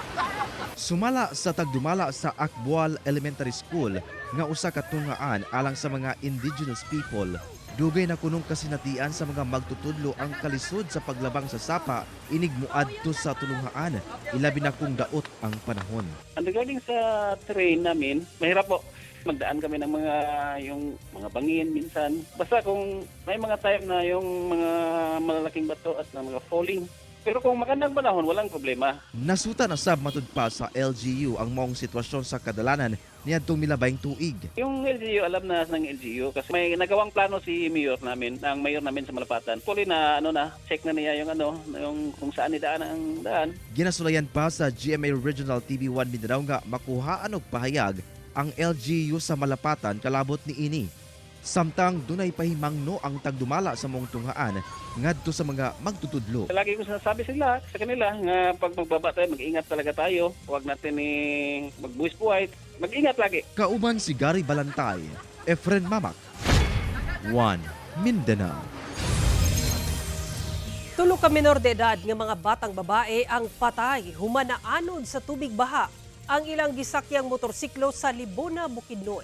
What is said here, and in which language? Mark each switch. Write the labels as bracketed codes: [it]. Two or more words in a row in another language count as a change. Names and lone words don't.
[ceb] Sumala sa tagdumala sa Akbual Elementary School nga usa ka tungaan alang sa mga indigenous people, dugay na kunong kasinatian sa mga magtutudlo ang kalisod sa paglabang sa sapa inig muadto sa tulungaan, ilabi na kung daot ang panahon. [tl] Ang regarding sa terrain namin, mahirap po. Magdaan kami ng yung mga bangin minsan. Basta kung may mga time na yung mga malalaking bato at na mga falling. Pero kung magandang panahon, walang problema. [ceb] Nasuta na sab matud pa sa LGU ang maong sitwasyon sa kadalanan niadtong milabayng tuig. [tl] Yung LGU, alam na ng LGU kasi may nagawang plano si mayor namin, ang mayor namin sa Malapatan. Tuloy na check na niya yung kung saan idaan ang daan. [ceb] Ginasulayan pa sa GMA Regional TV1 Mindanao nga makuhaan og pahayag ang LGU sa Malapatan kalabot ni ini. Samtang dunay pahimangno ang tagdumala sa mong tunghaan ngadto sa mga magtutudlo. [tl] Lagi ko sinasabi sa kanila nga pag magbaba tayo, mag-ingat talaga tayo. Huwag natin magbuwis buhay. Mag-ingat lagi. [ceb] Kauban si Gary Balantay, Efren Mamak, 1 Mindanao. Tulo ka menor de edad nga mga batang babae ang patay humanaanod sa tubig baha. Ang ilang gisakyang motorsiklo sa Libona, Bukidnon.